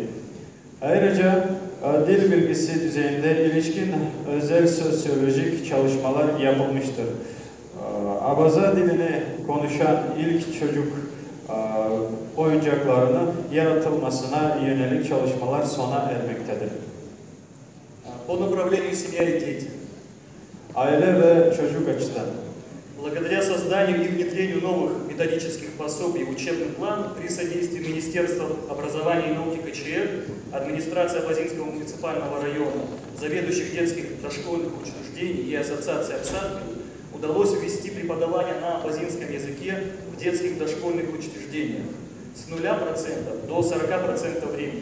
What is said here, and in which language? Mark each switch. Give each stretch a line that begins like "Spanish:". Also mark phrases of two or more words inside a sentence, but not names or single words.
Turkish: Ayrıca dil bilgisi düzeyinde ilişkin özel sosyolojik çalışmalar yapılmıştır. Abaza dilini konuşan ilk çocuk oyuncaklarının yaratılmasına yönelik çalışmalar sona ermektedir.
Russian: По направлению семья и дети.
Turkish: Aile ve çocuk açısından.
Russian: Благодаря созданию и внедрению новых методических пособий в учебный план при содействии Министерства образования и науки КЧР, администрации Абазинского муниципального района, заведующих детских дошкольных учреждений и ассоциации Апсадки, удалось ввести преподавание на абазинском языке в детских дошкольных учреждениях с 0% до 40% времени.